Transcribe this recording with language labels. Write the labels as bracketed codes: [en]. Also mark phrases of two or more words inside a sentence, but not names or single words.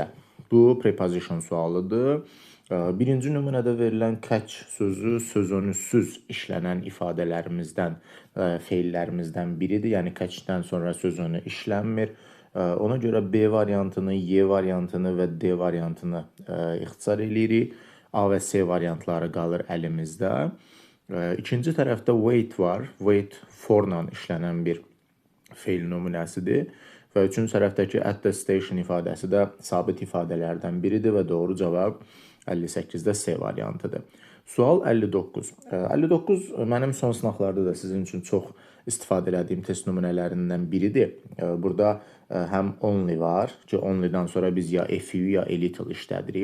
[az] Bu preposition sualıdır. Birinci nümunədə verilən catch sözü sözönüsüz işlənən ifadələrimizdən, feillərimizdən biridir. Yəni catchdən sonra sözönü işlənmir. Ona görə B variantını, Y variantını və D variantını ixtisar edirik. A və C variantları qalır əlimizdə. İkinci tərəfdə wait var. [en] Wait for- [az] la işlənən bir feil nümunəsidir. Və üçüncü tərəfdəki [en] at the station [az] ifadəsi də sabit ifadələrdən biridir və doğru cavab 58-də C variantıdır. Sual 59. 59 mənim son sınaqlarda da sizin üçün çox istifadə etdiyim test nümunələrindən biridir. Burada həm only var ki, only-dan sonra biz ya [en] a few [az] ya [en] a little [az] işlədirik.